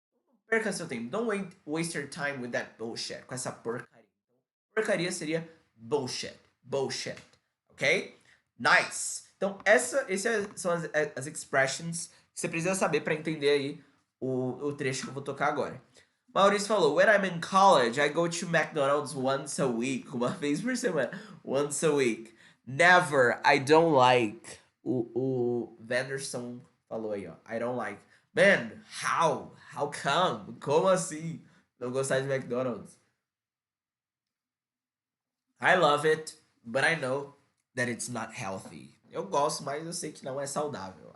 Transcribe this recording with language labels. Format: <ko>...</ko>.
<pt>Não perca seu tempo.</pt> <en>Don't waste your time with that bullshit.</en> <pt>Com essa porcaria. Porcaria seria bullshit. Bullshit. Ok? Nice. Então, essas são as expressions que você precisa saber para entender aí o trecho que eu vou tocar agora. Maurício falou,</pt> <en>when I'm in college, I go to McDonald's once a week.</en> <pt>Uma vez por semana.</pt> <en>Once a week. Never. I don't like.</en> <pt>O Venderson falou aí, ó.</pt> <en>I don't like. Man, how? How come?</en> <pt>Como assim? Não gostar de McDonald's?</pt> <en>I love it, but I know that it's not healthy.</en> <pt>Eu gosto, mas eu sei que não é saudável.</pt>